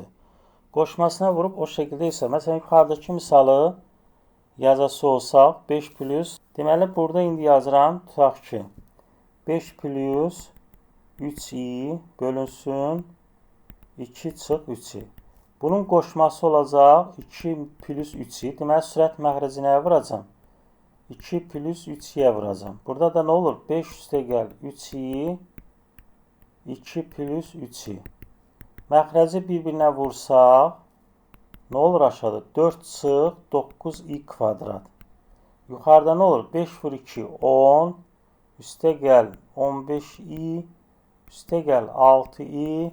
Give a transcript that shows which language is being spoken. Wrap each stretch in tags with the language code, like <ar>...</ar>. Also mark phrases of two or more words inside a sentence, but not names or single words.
<az>Qoşmasına vurub o şəkildə isə, məsələn, yuxarıdakı misalı yazası olsaq, 5 plus, deməli, burada indi yazıram, tutaq ki, 5 plus 3i bölünsün 2 çıx 3i. Bunun qoşması olacaq 2 plus 3i. Deməli, sürət məxrəci nəyə vuracam? 2 plus 3i-yə vuracam. Burada da nə olur? 5 üstə gəl 3i, 2 plus 3i. Məxrəci bir-birinə vursaq, nə olur aşağıda? 4 çıx 9i kvadrat. Yuxarıda nə olur? 5 vur 2, 10. Üstə gəl 15i. Üstə gəl 6i.</az>